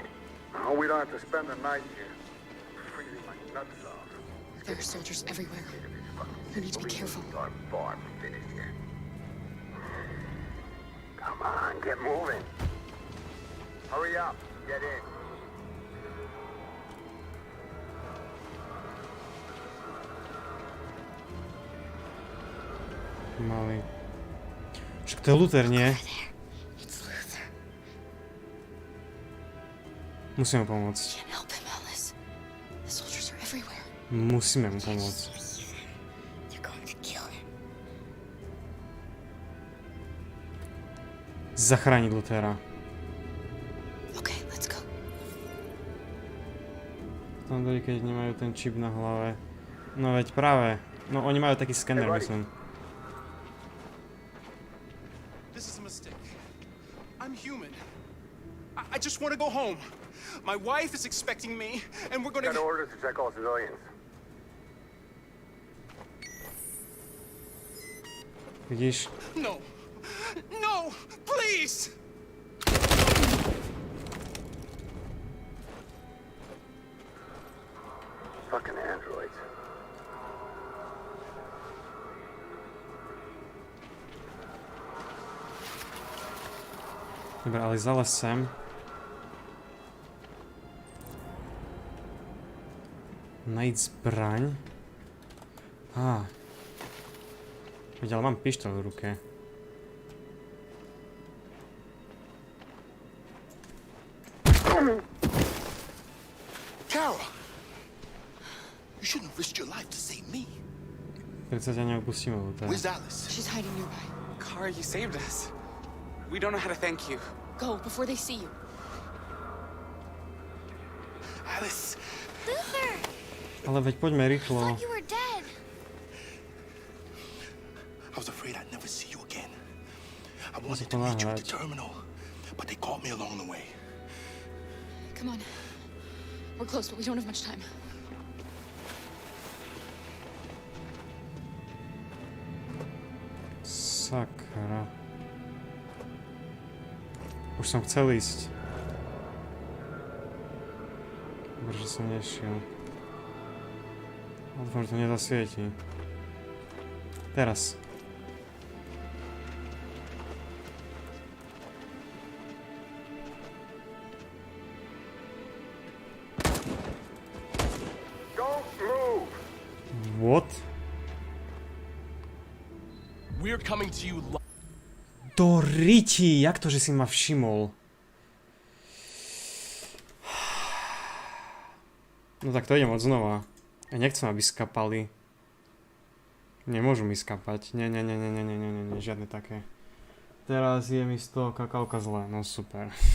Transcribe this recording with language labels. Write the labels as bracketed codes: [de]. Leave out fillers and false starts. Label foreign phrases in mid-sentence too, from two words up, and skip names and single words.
[en] Oh, we don't have to spend the night here. Freezing my nuts off. There are soldiers everywhere. We need to be careful. Our farm finished here. Come on, get moving. Hurry up, get in. [sk] Malý. Však to je Luther, nie? Musíme pomôcť. Musíme mu pomôcť. Zachrániť Luthera. Tam dali, keď nemajú ten čip na hlave. No veď práve. No oni majú taký skener, myslím. [en] This is a mistake. I'm human. I just want to go home. My wife is expecting me, and we're gonna... Got orders to check all civilians. [sk] Vidíš? [en] No! No! Please! Fucking androids. [sk] Dobre, ale zalez sem. Nájsť zbraň. Veď, ale mám pištoľ v ruke. [en] Carol! You shouldn't risk your life to save me. [sk] Predsa ťa neopustíme, Luther. [en] Where's Alice? She's hiding nearby. Kara, you saved us. We don't know how to thank you. Go before they see you. Alice! Luther! [sk] Ale veď poďme rýchlo. [en] I thought you were dead. I was afraid I'd never see you again. I wanted to meet you at the terminal, but they caught me along the way. Come on. We're close, but we don't have much time. [sk] Sakra. Už som chcel ísť. Dobre, že som nešiel. Dúfam, že to nezasvietí. Teraz. [en] Don't move! What? We're coming to you. [sk] To riti, jak to, že si ma všimol? No tak to idem od znova. Ja nechcem, aby skapali. Nemôžu mi skapať. Nie, žiadne také. Teraz je mi z toho kakálka zle, no super.